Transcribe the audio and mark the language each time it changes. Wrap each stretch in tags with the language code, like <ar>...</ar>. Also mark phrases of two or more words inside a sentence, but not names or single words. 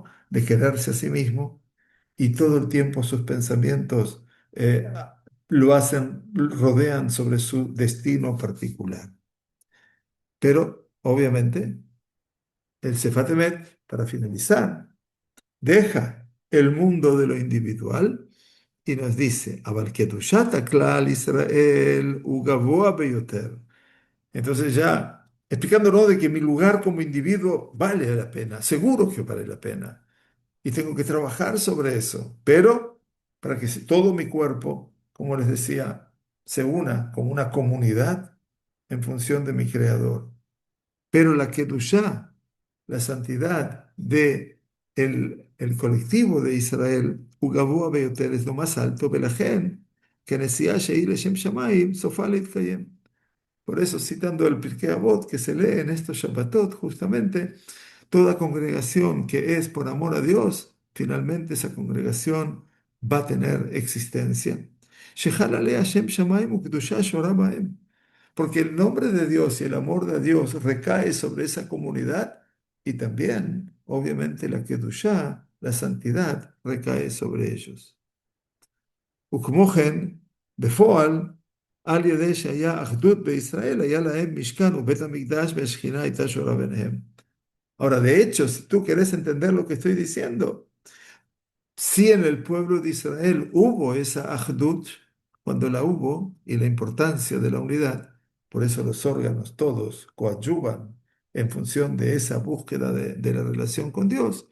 <es>De quererse a sí mismo, y todo el tiempo sus pensamientos lo hacen, rodean sobre su destino particular. Pero, obviamente, el Sefat Emet, para finalizar, deja el mundo de lo individual y nos dice,</es> <he>"אבל קדושת הכלל ישראל הוא גבוה ביותר".</he> <es>Entonces ya explicándonos de que mi lugar como individuo vale la pena, seguro que vale la pena, y tengo que trabajar sobre eso, pero para que todo mi cuerpo, como les decía, se una como una comunidad en función de mi Creador. Pero la Kedushá, la santidad de el colectivo de Israel,</es> <he>וגבוה ביותר,</he> <es>es lo más alto,</es> <he>ולכן, כנסיעה שהיא לשם שמיים, סופה להתקיים.</he> <es>Por eso, citando el Pirkei Avot que se lee en estos Shabbatot, justamente, toda congregación que es por amor a Dios, finalmente esa congregación va a tener existencia.</es> <he>שחל עליה שם שמיים וקדושה שורה בהם.</he> <es>Porque el nombre de Dios y el amor de Dios recae sobre esa comunidad y también, obviamente, la kedusha, la santidad, recae sobre ellos.</es> <he>וכמו כן, בפועל, על ידי שהיה אחדות בישראל, היה להם משכן ובית המקדש והשכינה הייתה שורה ביניהם.</he> <es>Ahora, de hecho, si tú quieres entender lo que estoy diciendo, si en el pueblo de Israel hubo esa ahdut, cuando la hubo, y la importancia de la unidad, por eso los órganos todos coadyuvan en función de esa búsqueda de la relación con Dios.</es>